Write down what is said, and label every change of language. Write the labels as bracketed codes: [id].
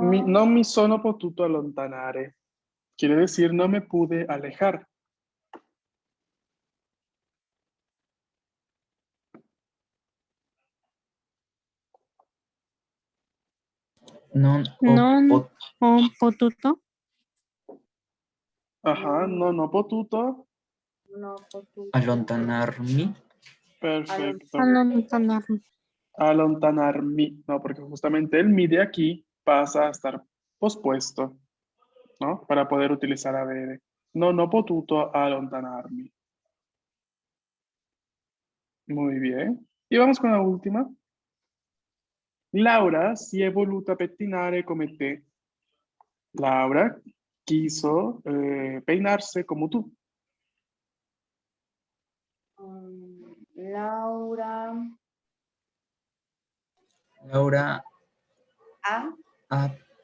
[it] Non mi sono potuto allontanare. [es] Quiere decir no me pude alejar. [it] Non Non ho potuto Ajá, no potuto. no potuto allontanarmi. [es] Perfecto. [it] allontanarmi. Allontanarmi. [es] No, porque justamente el mi de aquí pasa a estar pospuesto, ¿no? Para poder utilizar avere. [it] No potuto allontanarmi. [es] Muy bien. Y vamos con la última. [it] Laura si è voluta pettinare come te. [es] Laura quiso peinarse como tú. Laura. Laura A. a